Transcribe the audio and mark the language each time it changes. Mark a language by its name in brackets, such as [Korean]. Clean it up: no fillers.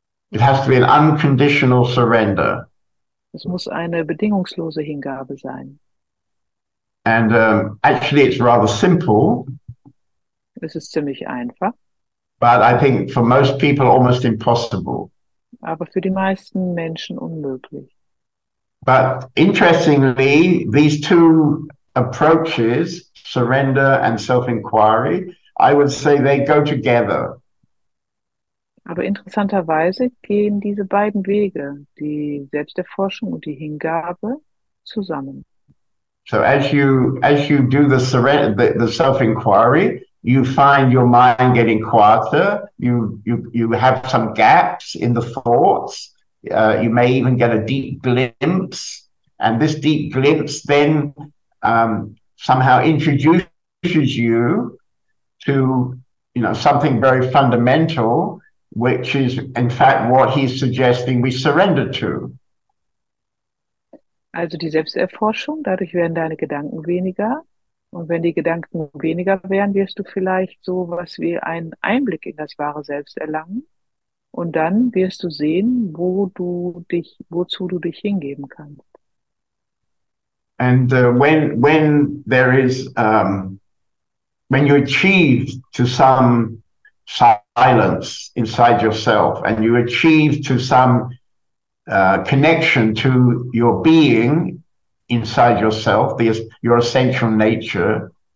[English] It has to be an unconditional surrender. [German] Es muss eine bedingungslose Hingabe sein. [English] And actually, it's rather simple, [German] Es ist ziemlich einfach, [English] but I think for most people, almost impossible. [German] aber für die meisten Menschen unmöglich. [English] But interestingly, these two approaches, surrender and self-inquiry, I would say they go together. [German] Aber interessanterweise gehen diese beiden Wege, die Selbsterforschung und die Hingabe, zusammen. [English] So as you do the surrender, the self-inquiry, you find your mind getting quieter. You have some gaps in the thoughts. You may even get a deep glimpse, and this deep glimpse then somehow introduces you to something very fundamental, which is in fact what he's suggesting we surrender to. [German] Also die Selbsterforschung, dadurch werden deine Gedanken weniger. Und wenn die Gedanken weniger werden, wirst du vielleicht so was wie einen Einblick in das wahre Selbst erlangen. Und dann wirst du sehen, wozu du dich hingeben kannst. [English] And when there is when you achieve to some silence inside yourself, and you achieve to some connection to your being inside yourself, your essential nature.